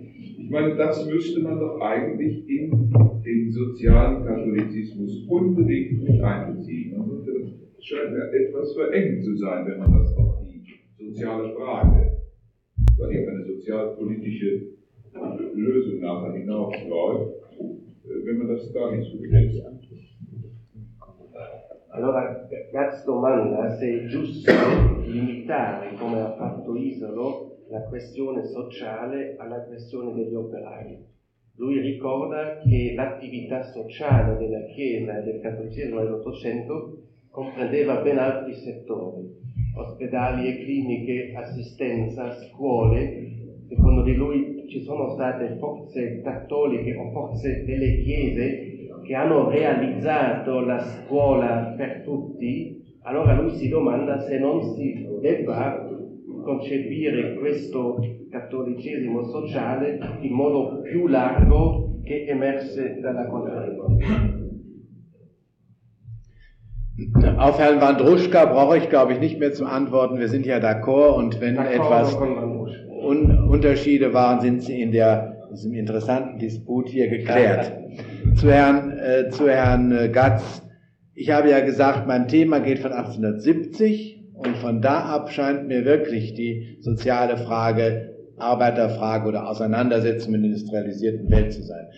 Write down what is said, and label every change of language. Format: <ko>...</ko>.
<de>Ich meine, das müsste man doch eigentlich in den sozialen Katholizismus unbedingt mit einbeziehen. Es scheint mir etwas verengt zu sein, wenn man das auf die soziale Frage, weil hier eine sozialpolitische Lösung nachher hinausläuft, wenn man das gar nicht so begrenzt.</de> <it>Allora, Gatz domanda se è giusto limitare, come ha fatto Isolo, la questione sociale alla questione degli operai. Lui ricorda che l'attività sociale della Chiesa e del Cattolicesimo dell'Ottocento comprendeva ben altri settori, ospedali e cliniche, assistenza, scuole. Secondo di lui ci sono state forze cattoliche o forze delle Chiese che hanno realizzato la scuola per tutti, allora lui si domanda se non si debba concepire questo cattolicesimo sociale in modo più largo che emerse dalla conferenza.</it> <de>Auf Herrn Wandruschka brauche ich, glaube ich, nicht mehr zu antworten. Wir sind ja d'accord und wenn d'accord etwas Unterschiede waren, sind sie in diesem interessanten Disput hier geklärt. Zu Herrn Gatz, ich habe ja gesagt, mein Thema geht von 1870 und von da ab scheint mir wirklich die soziale Frage, Arbeiterfrage oder Auseinandersetzung mit der industrialisierten Welt zu sein.</de>